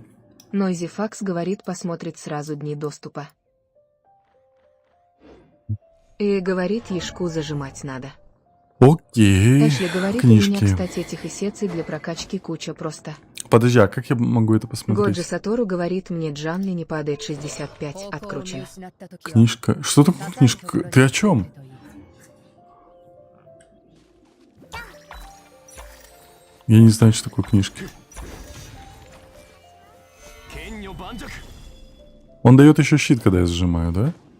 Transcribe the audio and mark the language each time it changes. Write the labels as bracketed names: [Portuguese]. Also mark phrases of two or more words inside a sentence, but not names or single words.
[Russian] Нойзи Факс говорит, посмотрит сразу дни доступа. И говорит, ешку зажимать надо. Окей. Эшли говорит, у меня, Книжки. кстати, этих эссеций для прокачки куча просто. Подожди, а как я могу это Годжи посмотреть? Сатору говорит, мне Джанли не падает 65, [Japanese] 方向を見 [Russian] откручено. [Japanese] 失った時は [Russian] Книжка. Что такое книжка? Ты о чем? Я не знаю, что такое книжки. Он дает еще щит, когда я сжимаю, да?